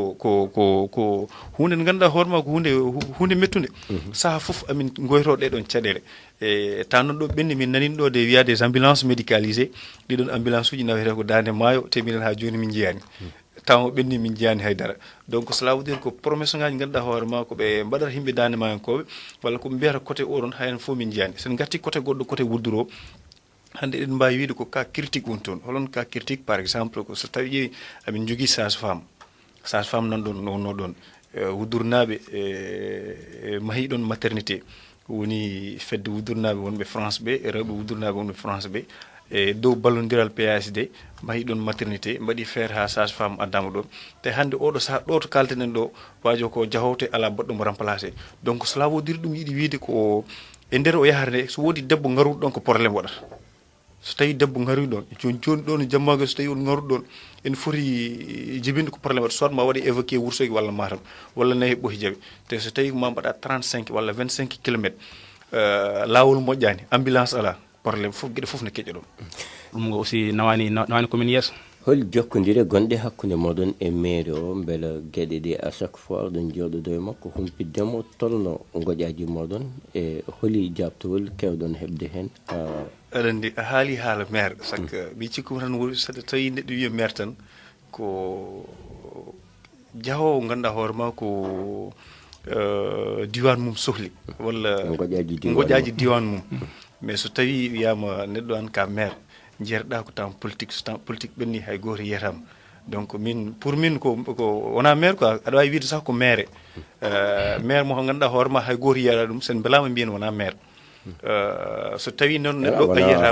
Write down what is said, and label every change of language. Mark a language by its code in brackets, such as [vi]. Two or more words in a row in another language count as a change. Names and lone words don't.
[ff] ko hunde nde ganduɗa hoorema ko hunde mettude saaha foof amin goyto ɗeɗon caɗele e taw noon ɗo ɓenni min nanino ɗo de wiya des [fr] ambulances médicalisées [ff] ɗiɗon ambulance uji nawete ko Dande Maayo te minen ha joni min jeyani taw ɓenni min jeyani haydara [fr] donc cela veut dire [ff] ko promesse ngaji ganduɗa hoorema ko ɓe mbaɗata yimɓe Dande Maayankoɓe walla koɓe mbiyata côté oɗon hayen fof min jeyani sen garti côté goɗɗo côté Woudduru o hande eɗen mbawi wiide ko [fr] cas critique [ff] woni toon holon [fr] cas critique par exemple [ff] ko so tawi ƴeewi amin jogui [fr] sage femme [ff] nanɗon wonno ɗon Woudduru naaɓe mahi ɗon maternité woni fedde Woudduru naaɓe wonɓe France ɓe rewɓe Woudduru naaɓe wonɓe France ɓe e dow ballodiral PSD mahi ɗon maternité mbaɗi feere ha [fr] sage femme [ff] addama ɗon te hande oɗo saaha ɗo to kaltenen ɗo wajo ko jahote ala baɗɗo mo remplacé [fr] donc cela veut dire [ff] ɗum yiiɗi wiide ko e nder o yahata nde so woodi debbo ngaruɗo ɗon ko probléme waɗata so tawi debbo ngari ɗon joni ɗon jammago so tawi on ngaruɗo ɗon en foti jibinde ko probléme waɗa soit ma waɗi évacué Wourossogui walla Matam walla nayi ɓohi jaaɓe te so tawi ma mbaɗa 35 walla 25 kilométres lawol moƴƴani ambulance ala probléme fof gueɗe fof ne keƴa ɗon ɗum aussi nawani commune yeeso hol jokkodire gonɗe hakkude moɗon e mairie o beela gueɗe ɗe [fr] à chaque fois [ff] oɗon jooɗodo e makko humpiddemo tolno goƴaji moɗon e holi jabtowol kewɗon heɓde hen aɗa andi a haali haala maire saque mi cikkumi tan woni so tawi neɗɗo wiya maire tan ko jahowo ganduɗa hoorema ko diwan mum sohli walla goƴaji diwan mum mais so tawi wiyama neɗɗo an ka maire jeerɗa ko [fr] temps politique [ff] ɓenni hay goto yiyatama donc min pour min ko wona maire quoi aɗa wawi wiide sah ko maire maire mo ganduɗa hoorema hay goto yiyata ɗum sen belama mbiyen wona maire so tawi noon neɗɗo ɓayyatama